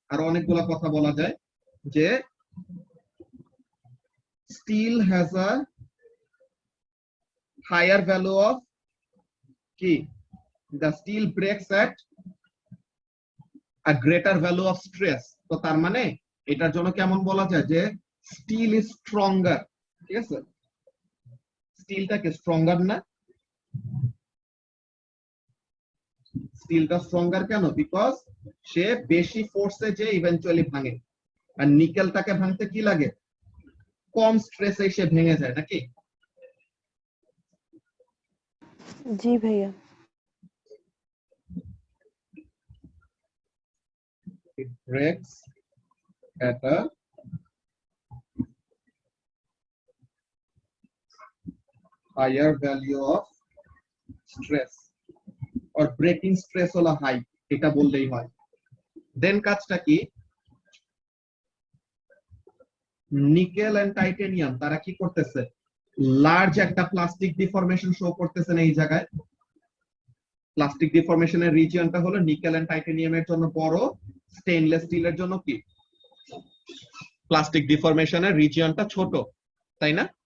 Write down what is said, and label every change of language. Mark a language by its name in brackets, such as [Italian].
[Bangla] আর অনেকগুলো কথা বলা যায় যে [English] steel has a higher value of কি, the steel breaks at a greater value of stress. [Bangla] তো তার মানে এটার জন্য কেমন বলা যায় যে স্টিল ইজ স্ট্রঙ্গার। ঠিক আছে, স্টিলটা কি স্ট্রঙ্গার না? স্টিলটা স্ট্রঙ্গার কেন? বিকজ সে বেশি ফোর্সে যে ইভেন্চুয়ালি ভাঙে, আর নিকেলটাকে ভাঙতে কি লাগে, কম স্ট্রেসে সে ভেঙে যায় নাকি? জি ভাইয়া। [English] It breaks at a higher value of stress or breaking stress [Bangla] হলো হাই, এটা বললেই হয়। দেন কাজটা কি, নিকেল এন্ড টাইটানিয়াম তারা কি করতেছে, লার্জ একটা প্লাস্টিক ডিফরমেশন শো করতেছে না এই জায়গায়। প্লাস্টিক ডিফরমেশনের রিজিয়নটা হলো নিকেল এন্ড টাইটানিয়ামের জন্য বড়, স্টেইনলেস স্টিলের জন্য কি প্লাস্টিক ডিফরমেশনের রিজিয়নটা ছোট, তাই না?